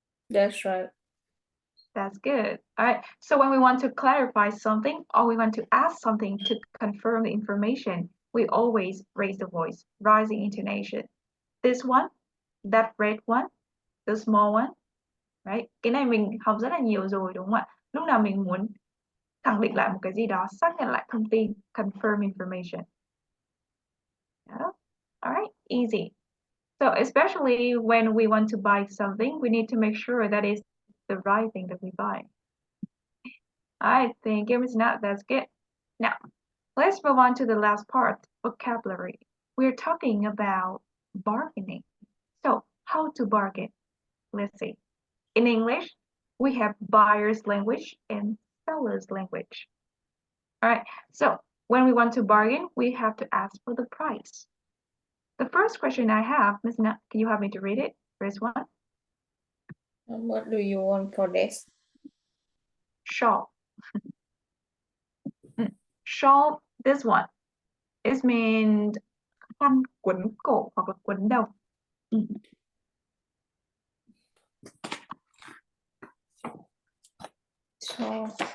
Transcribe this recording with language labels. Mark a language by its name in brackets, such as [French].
[English] That's right. That's good. All right. So when we want to clarify something or we want to ask something to confirm the information, we always raise the voice, rising intonation. This one, that red one, the small one, right? [Vietnamese] Cái này mình học rất là nhiều rồi đúng không ạ? Lúc nào mình muốn khẳng định lại một cái gì đó, xác nhận lại thông tin, [English] confirm information. Yeah. All right, easy. So especially when we want to buy something, we need to make sure that is the right thing that we buy. I think it was not that's good. Now, let's move on to the last part, vocabulary. We're talking about bargaining. So, how to bargain? Let's see. In English, we have buyer's language and seller's language. All right, so when we want to bargain, we have to ask for the price. The first question I have, Ms. Nat, can you help me to read it? First one. What do you want for this? Shawl. Shawl, this one, is meant [Vietnamese] khăn quấn cổ hoặc là quấn đầu. [English] So,